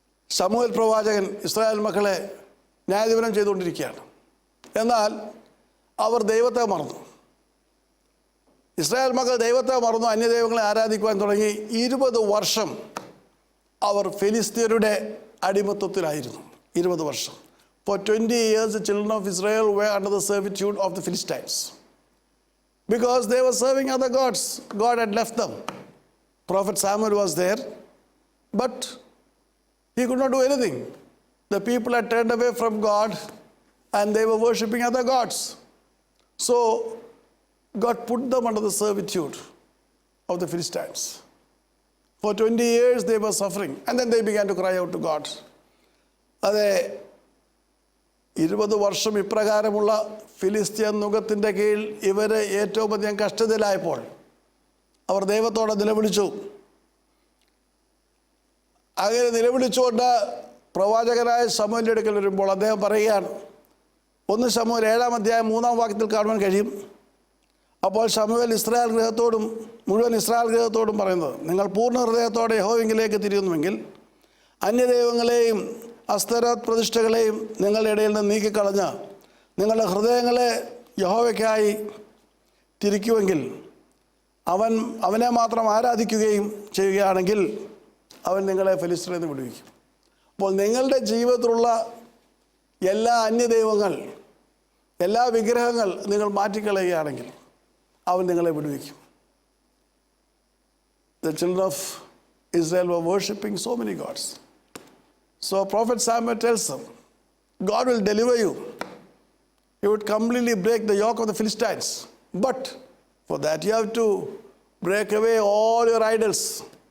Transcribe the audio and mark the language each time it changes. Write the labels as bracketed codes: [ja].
[ml] ശമൂവേൽ പ്രവാചകൻ ഇസ്രായേൽ മക്കളെ ന്യായാധിപനം ചെയ്തുകൊണ്ടിരിക്കുകയാണ്. എന്നാൽ അവർ ദൈവത്തെ മറന്നു. ഇസ്രായേൽ മക്കൾ ദൈവത്തെ മറന്നു, അന്യദൈവങ്ങളെ ആരാധിക്കുവാൻ തുടങ്ങി. 20 വർഷം അവർ ഫിലിസ്തീനരുടെ അടിമത്വത്തിലായിരുന്നു. 20 വർഷം. [en] For 20 years the children of Israel were under the servitude of the Philistines because they were serving other gods. God had left them. Prophet Samuel was there, but he could not do anything. The people had turned away from God and they were worshipping other gods. So God put them under the servitude of the Philistines. For 20 years they were suffering, and then they began to cry out to God. [ml] അതെ, 20 വർഷം ഇപ്രകാരമുള്ള ഫിലിസ്ത്യൻ നുഖത്തിൻ്റെ കീഴിൽ ഇവർ ഏറ്റവും അധികം കഷ്ടതയിലായപ്പോൾ അവർ ദൈവത്തോടെ നിലവിളിച്ചു. അങ്ങനെ നിലവിളിച്ചുകൊണ്ട് പ്രവാചകനായ ശമൂവേലിൻ്റെ അടുക്കൽ വരുമ്പോൾ അദ്ദേഹം പറയുകയാണ്, 1 ശമൂവേൽ 7-ാം അധ്യായം 3-ാം വാക്യത്തിൽ കാണുവാൻ കഴിയും. അപ്പോൾ ശമൂവേൽ ഇസ്രായേൽ ഗൃഹത്തോടും മുഴുവൻ ഇസ്രായേൽ ഗൃഹത്തോടും പറയുന്നത്, നിങ്ങൾ പൂർണ്ണ ഹൃദയത്തോടെ യഹോവയിലേക്ക് തിരിയുന്നുവെങ്കിൽ അന്യദൈവങ്ങളെയും അസ്തരോത്ത് പ്രതിഷ്ഠകളെയും നിങ്ങളുടെ ഇടയിൽ നിന്ന് നീക്കിക്കളഞ്ഞ് നിങ്ങളുടെ ഹൃദയങ്ങളെ യഹോവയ്ക്കായി തിരിക്കുമെങ്കിൽ അവനെ മാത്രം ആരാധിക്കുകയും ചെയ്യുകയാണെങ്കിൽ അവൻ നിങ്ങളെ ഫിലിസ്ത്യരിൽ നിന്ന് വിടുവിക്കും. അപ്പോൾ നിങ്ങളുടെ ജീവിതത്തിലുള്ള എല്ലാ അന്യദൈവങ്ങൾ, എല്ലാ വിഗ്രഹങ്ങൾ നിങ്ങൾ മാറ്റിക്കളയുകയാണെങ്കിൽ അവൻ നിങ്ങളെ വിടുവിക്കും. [en] The children of Israel were worshipping so many gods. So Prophet Samuel tells them, God will deliver you. He would completely break the yoke of the Philistines. But for that you have to break away all your idols.